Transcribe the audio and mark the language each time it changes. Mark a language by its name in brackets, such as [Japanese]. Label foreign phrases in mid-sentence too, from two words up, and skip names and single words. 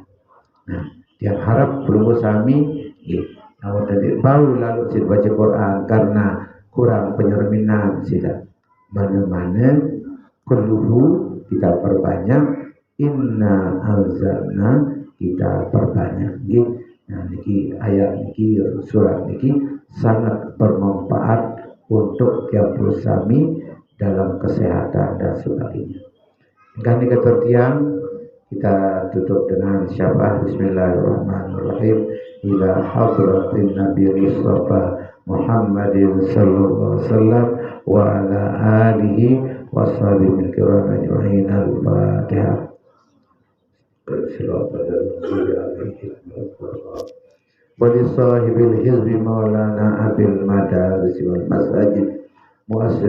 [Indonesian] Nah, yang harap perlu sami, namun tadi bau lalu sid baca Quran karena kurang penyerminan sida. Mana-mana kulluhu kita perbanyak, [Arabic] إنا أنزلنا [Indonesian] kita perbanyak. Nah, niki ayat niki surat niki sangat bermanfaat untuk tiap bersami dalam kesehatan dan sebagainya. Kan ketertiang kita tutup dengan syafaat [Arabic] بسم الله الرحمن الرحيم إلى حضرة النبي مصطفى محمد صلى الله عليه وسلم وعلى آله وصحبه كرام أجمعين الفاتحة. ولصاحب الحزب مولانا أبي المدارس والمساجد مؤسس